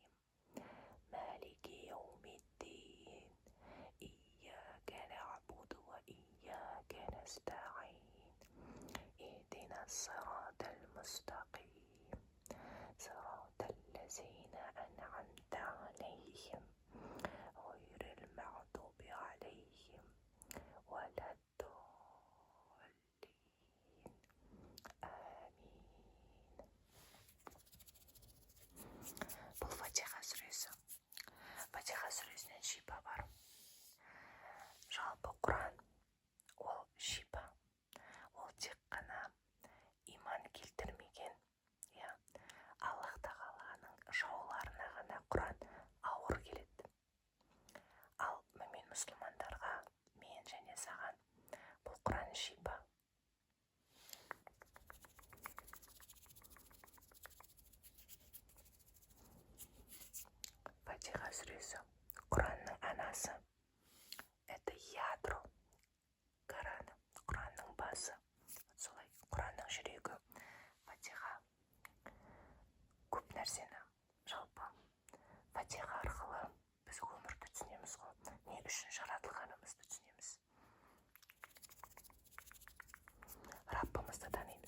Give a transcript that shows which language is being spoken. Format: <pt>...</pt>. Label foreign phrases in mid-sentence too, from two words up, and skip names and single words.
<ar>مالك يوم الدين إياك نعبد وإياك نستعين اهدنا الصراط المستقيم صراط الذين أنعمت عليهم غير المغضوب عليهم ولا الضالين آمين.</ar> <kk>Бұл Фатиха сүресі. Фатиха сүресінен шипа бар. Жалпы Құран ол шипа. Ол тек қана иман келтірмеген, Аллах тағаланың жауларына ғана Құран ауыр келеді. Ал мүмин мұсылмандарға, мен және саған бұл Құран шипа. Фатиха сүресі Құранның анасы.</kk> <ru>Это ядро Корана,</ru> <kk>Құранның басы. Солай, Құранның жүрегі. Фатиха көп нәрсені, жалпы Фатиха арқылы біз өмірді түсінеміз ғой. Не үшін жаратылғанымызды түсінеміз. Раббымызды танимыз.</kk>